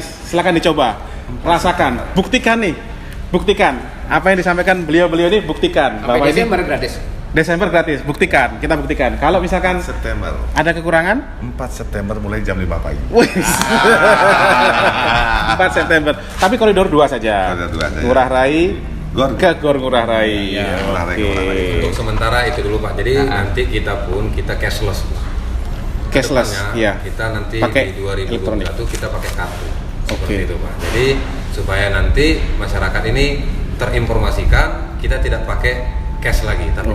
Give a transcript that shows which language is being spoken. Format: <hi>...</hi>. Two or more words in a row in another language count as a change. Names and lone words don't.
<id>Silakan dicoba. Rasakan, buktikan nih. Buktikan. Apa yang disampaikan beliau-beliau ini buktikan. Sampai Bahwa ini Desember gratis. Desember gratis. Buktikan, kita buktikan. Kalau misalkan September. ada kekurangan, 4 September mulai jam 5 pagi. wih. 4 September. Tapi koridor 2 saja. Koridor 2 saja. Ngurah Rai Gor. ke Gor Ngurah Rai. Iya, Ngurah Rai, Ngurah Rai. Untuk sementara itu dulu, Pak. Jadi nanti kita cashless. Cashless, Kedepannya, iya. Kita nanti Pakai di 2021 elektronik. kita pakai kartu. Oke. Seperti itu, Pak. Jadi supaya nanti masyarakat ini terinformasikan, kita tidak pakai cash lagi, tapi</id>